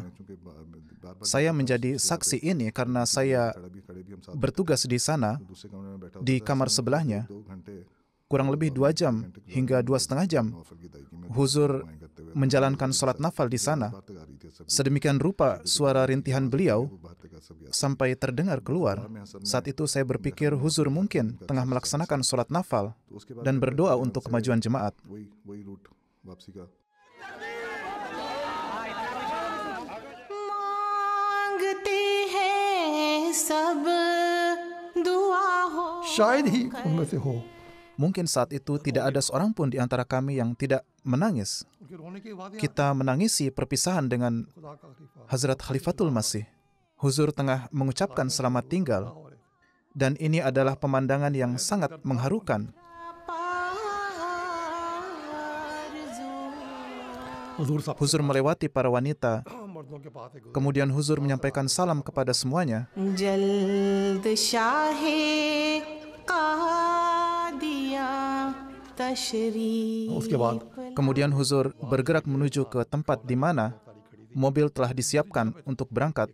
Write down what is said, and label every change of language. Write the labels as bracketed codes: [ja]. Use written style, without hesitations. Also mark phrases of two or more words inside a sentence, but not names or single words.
[id] Saya menjadi saksi ini karena saya bertugas di sana, di kamar sebelahnya, kurang lebih 2 jam hingga 2,5 jam. Huzur menjalankan sholat nafal di sana. Sedemikian rupa suara rintihan beliau sampai terdengar keluar. Saat itu saya berpikir Huzur mungkin tengah melaksanakan sholat nafal dan berdoa untuk kemajuan jemaat. [hi] शायद ही उनमें से हो [id] Mungkin saat itu tidak ada seorang pun di antara kami yang tidak menangis. [hi] उनके रोने के बाद [id] Kita menangisi perpisahan dengan [hi] खुदा का खलीफा [id] Hazrat Khalifatul Masih. Huzur tengah mengucapkan selamat tinggal, dan ini adalah pemandangan yang sangat mengharukan. [hi] हुजूर सब [id] Huzur melewati para wanita, [hi] मर्दों के पास है [id] kemudian Huzur menyampaikan salam kepada semuanya. [hi] जल्द शाहे कादिया तशरीफ उसके बाद [id] Kemudian Huzur bergerak menuju ke tempat di mana mobil telah disiapkan untuk berangkat.